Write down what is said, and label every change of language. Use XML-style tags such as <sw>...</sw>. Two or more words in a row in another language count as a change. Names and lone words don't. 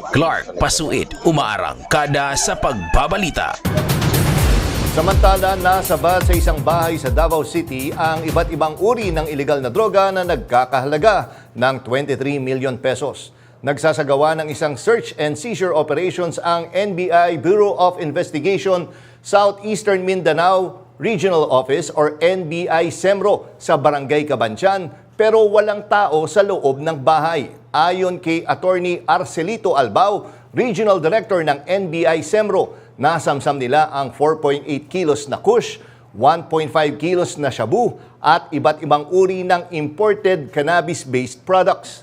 <tl>Clark Pasuit, umaarangkada sa pagbabalita. Samantala, nasabat sa isang bahay sa Davao City ang iba't ibang uri ng ilegal na droga na nagkakahalaga ng 23 million pesos. Nagsasagawa ng isang</tl> <en>search and seizure operations</en> <tl>ang NBI Bureau of Investigation Southeastern Mindanao Regional Office or NBI SEMRO sa Barangay Cabantian pero walang tao sa loob ng bahay. Ayon kay Attorney Arcelito Albao, Regional Director ng NBI SEMRO, nasamsam nila ang 4.8 kilos na kush, 1.5 kilos na shabu at iba't ibang uri ng</tl> <en>imported cannabis-based products.</en>